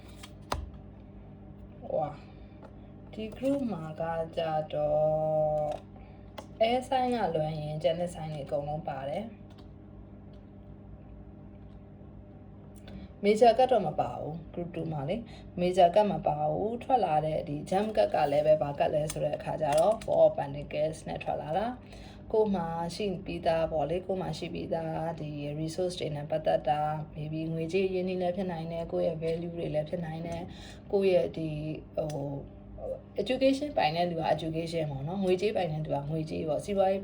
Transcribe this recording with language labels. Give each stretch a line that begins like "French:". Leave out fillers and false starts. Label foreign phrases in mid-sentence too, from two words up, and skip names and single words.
Burmese: ဝါဒီ group မှာကကြတော့အဲဆိုင်ကလွန်ရင်ကျန်တဲ့ဆိုင်တွေအကုန်လုံးပါတယ်major ကတော့မပါဘူး group 2မှာလေ major က မပါဘူးထွက်လာတဲ့ဒီ jump ကလည်းပဲဘာကလဲဆိုတဲ့အခါကျတော့
English: four of pentacles
Burmese: နဲ့ထွက်လာတာကိုမှရှိပြီးသားပေါ့လေကိုမှရှိပြီးသားဒီ resource တွေနဲ့ပတ်သက်တာ maybe ငွေကြေးရင်းနှီးလည်းဖြစ်နိုင်တယ်ကိုယ့်ရဲ့ value တွေလည်းဖြစ်နိုင်တယ်ကိုယ့်ရဲ့ဒီeducation ပိုင်တဲ့သူက education ပေါ့နော်ငွေကြေးပိုင်တဲ့သူကငွေကြေးပေါ့စီးပွားရေး